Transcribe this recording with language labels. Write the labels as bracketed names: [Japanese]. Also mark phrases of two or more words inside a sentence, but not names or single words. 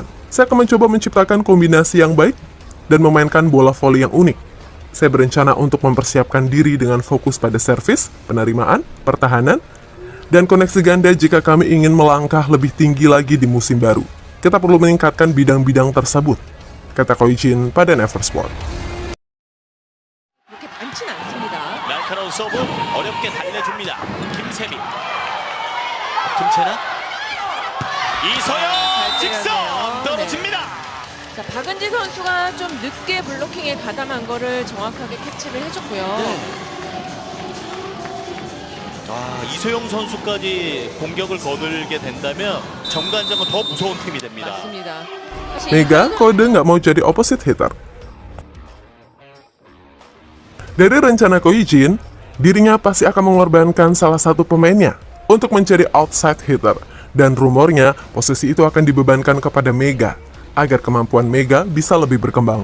[Indonesian] Saya akan mencoba menciptakan kombinasi yang baik dan memainkan bola voli yang unik. Saya berencana untuk mempersiapkan diri dengan fokus pada servis, penerimaan, pertahanan, dan koneksi ganda jika kami ingin melangkah lebih tinggi lagi di musim baru. Kita perlu meningkatkan bidang-bidang tersebut, kata Ko Hee-jin pada Never Sport. [Korean] 그렇게 많진 않습니다. 날카로운 서브 어렵게 달래줍니다. 김세미, 김채나, 이서영 직선 떨어집니다. 자, 박은지 선수가 좀 늦게 블로킹에 가담한 거를 정확하게 캐치를 해줬고요. 이소영 선수까지 공격을 거들게 된다면 정관장은 더 무서운 팀이 됩니다. 맞습니다. 사실 [Indonesian] Mega kode nggak mau jadi [English] opposite hitter. [Indonesian] Dari rencana Ko Jin, dirinya pasti akan mengorbankan salah satu pemainnya untuk menjadi [English] outside hitter. [Indonesian] Dan rumornya, posisi itu akan dibebankan kepada Mega, agar kemampuan Mega bisa lebih berkembang.